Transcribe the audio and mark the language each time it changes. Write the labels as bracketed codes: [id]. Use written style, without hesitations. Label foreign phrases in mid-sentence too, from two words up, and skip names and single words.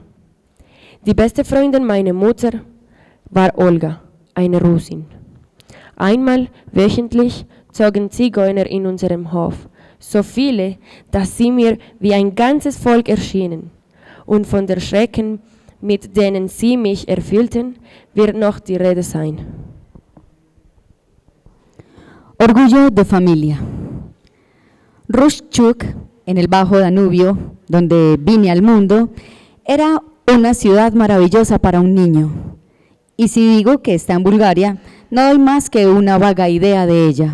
[de] Die beste Freundin meiner Mutter war Olga, eine Russin. Einmal wöchentlich zogen Zigeuner in unserem Hof, so viele, dass sie mir wie ein ganzes Volk erschienen. Und von der Schrecken, mit denen sie mich erfüllten, wird noch die Rede sein. [es] Orgullo de familia. Rustschuk, en el Bajo Danubio, donde vine al mundo, era una ciudad maravillosa para un niño. Y si digo que está en Bulgaria, no doy más que una vaga idea de ella.